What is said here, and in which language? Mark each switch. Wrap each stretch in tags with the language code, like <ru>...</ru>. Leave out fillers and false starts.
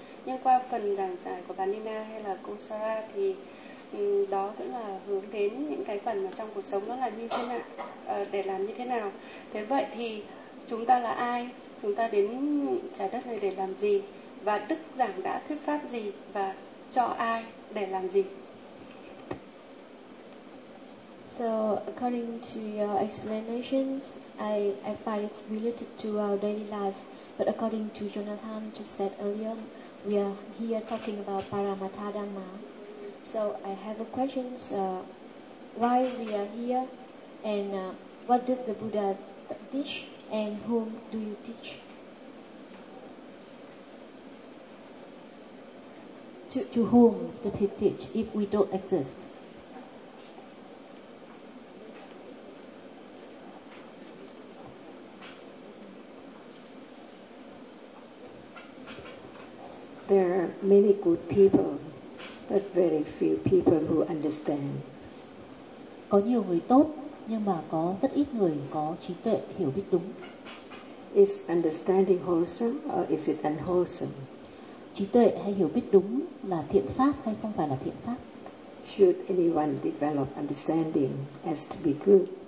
<vi>Nhưng qua phần giảng giải của bà Nina hay là cô Sarah thì đó cũng là hướng đến những cái phần mà trong cuộc sống nó là như thế nào, để làm như thế nào. Thế vậy thì chúng ta là ai? Chúng ta đến trái đất này để làm gì? Và Đức giảng đã thuyết pháp gì? Và cho ai để làm gì?</vi> <en>So according to your explanations, I find it's related to our daily life. But according to Jonathan just said earlier, we are here talking about Paramattha Dhamma. So I have a question, why we are here, and what did the Buddha teach, and whom do you teach? To whom did he teach if we don't exist? There are many good people, but very few people who understand.</en> <vi>Có nhiều người tốt, nhưng mà có rất ít người có trí tuệ hiểu biết đúng.</vi> <en>Is understanding wholesome or is it unwholesome?</en> <vi>Trí tuệ hay hiểu biết đúng là thiện pháp hay không phải là thiện pháp?</vi> <en>Should anyone develop understanding as to be good?</en>